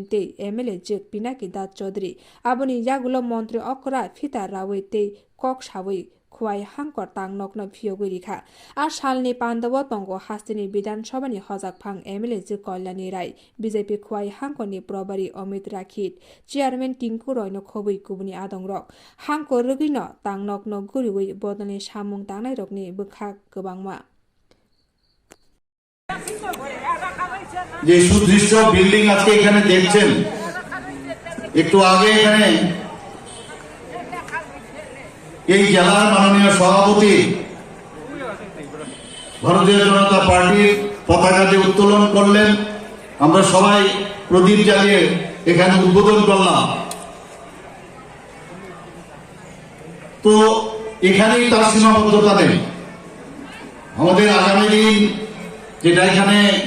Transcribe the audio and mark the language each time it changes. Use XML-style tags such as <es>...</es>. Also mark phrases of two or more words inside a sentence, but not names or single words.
<trp>ते एमएलए जेक पिनाकी दास चौधरी आबनि यागुलो मन्त्री अक्रा फिता रावै ते कक सावै खुवाई हांकर तांनकनो फियोगै रिखा आ सालनि पाण्डव तंग हास्तिनि विधानसभानि हजाकफां एमएलए जे कल्याणी राय बीजेपी खुवाई हांकनि प्रभारी अमित राखित चेयारमैन टिंकु रयनो खबै गुबुनि आदंरक हांको रगिनो तांनकनो गुरिवै बदलनि सामुं तांनाय रकनि बोखा गोबांमा</trp> <bn>যে সুদৃশ্য বিল্ডিং আজকে এখানে দেখছেন একটু আগে এখানে এই জেলার মাননীয় সভাপতি ভারতীয় জনতা পার্টির পতাকা যে উত্তোলন করলেন আমরা সবাই প্রদীপ জ্বালিয়ে এখানে উদ্বোধন করলাম তো এখানেই তার সীমাবদ্ধতা নেই আমাদের আগামী দিন যেটা এখানে</bn>